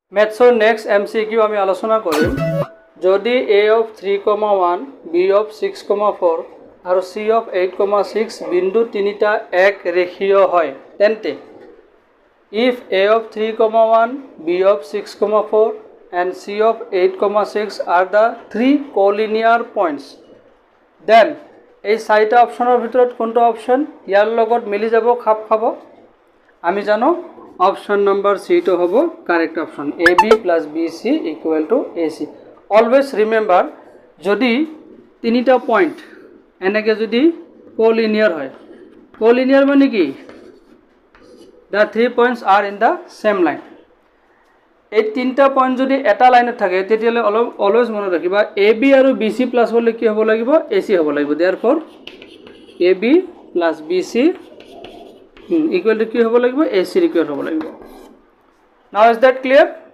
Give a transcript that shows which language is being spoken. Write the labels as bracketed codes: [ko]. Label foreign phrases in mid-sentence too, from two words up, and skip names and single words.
[as] মেথছৰ নেক্সট MCQ আমি আলোচনা কৰিম যদি A of 3,1 B of 6,4 আৰু C of 8,6 বিন্দু তিনিটা এক ৰেখীয় হয় তেন্তে [en] if A of 3,1 B of 6,4 and C of 8,6 are the three collinear points then [as] এই চাৰিটা অপচনৰ ভিতৰত কোনটো অপচন ইয়াৰ লগত মিলি যাব খাপ খাব আমি জানো [en] option number [as] C to হব [en] correct option AB plus BC equal to AC always remember [as] যদি তিনিটা পয়েন্ট এনেকে যদি কোলিনিয়ার হয় কোলিনিয়ার মানে কি [en] the 3 points are in the same line [as] এই তিনটা পয়েন্ট যদি এটা লাইনত থাকে তেতিয়ালে অলওয়েজ মনত ৰাখিবা AB আৰু BC প্লাস হলে কি হ'ব লাগিব AC হ'ব লাগিব therefore [en] AB plus BC equal to [as] কি হ'ব লাগিব AC equal হ'ব লাগিব [en] now is that clear